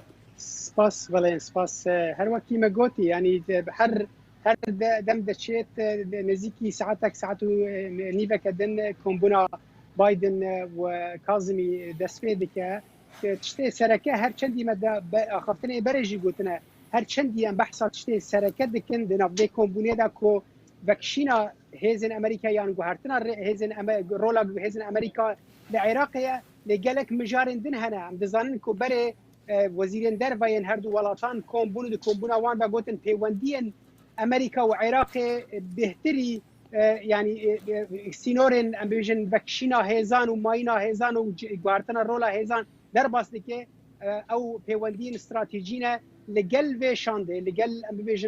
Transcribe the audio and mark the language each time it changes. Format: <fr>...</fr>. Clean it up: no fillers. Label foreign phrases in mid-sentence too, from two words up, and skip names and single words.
<ku>سپاس بەڵێن سپاس هەروەکی مەگوتی ینی هەر دەم دەچێت نزیکی ساعتێک ساعت و نیڤەکە دن کۆمبوونا بایدن و کازمی دەست پێ دکە تشتێ سەرەکە هەر چەندی مەدا خەفتنێ بەرێژی گوتنە هەر چەندیان بەحسا تشتێ سەرەکە دکن دناڤێ کۆمبوونێدا کۆ بەکشینە هێزن ئەمریکا یان گوهارتنە هێزن ڕۆلا هێزن ئەمریکا لە عێراقەیە لەگەلێک مژارن دن هەنا ئەم دەزانن کۆ بەرێ وەزیرên dervayên herdû welatan kombûn di kombûna wan de gotin peywendiyên Amerîka û Iraqê bêhtirî yanî sînorên em bêjin vekişîna hêzan û mayîna hêzan û guhartina rola hêzan derbas dike ew peywendiyên stratejî ne li gel vê şandê li gel em bêjin</ku>